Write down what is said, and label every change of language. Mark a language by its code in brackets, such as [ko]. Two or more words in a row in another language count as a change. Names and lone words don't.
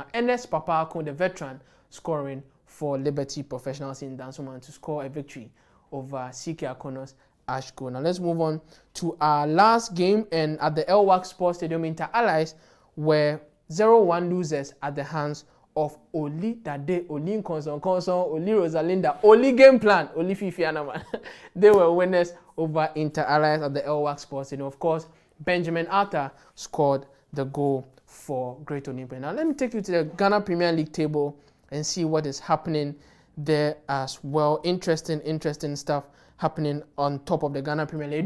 [en] Ernest Papako, the veteran, scoring for Liberty Professionals in Dansoman to score a victory over CK Akono's Ash Gold. Now let's move on to our last game, and at the Elwak Sports Stadium, Inter Allies were 0-1 losers at the hands of Oli Dade, Oli Nkonson, Oli Rosalinda, Oli Game Plan, Oli Fifi Anaman. They were winners over Inter Allies at the Elwak Sports Stadium. Of course, Benjamin Arthur scored the goal for Great Olympia. Now let me take you to the Ghana Premier League table and see what is happening there as well. Interesting stuff happening on top of the Ghana Premier League.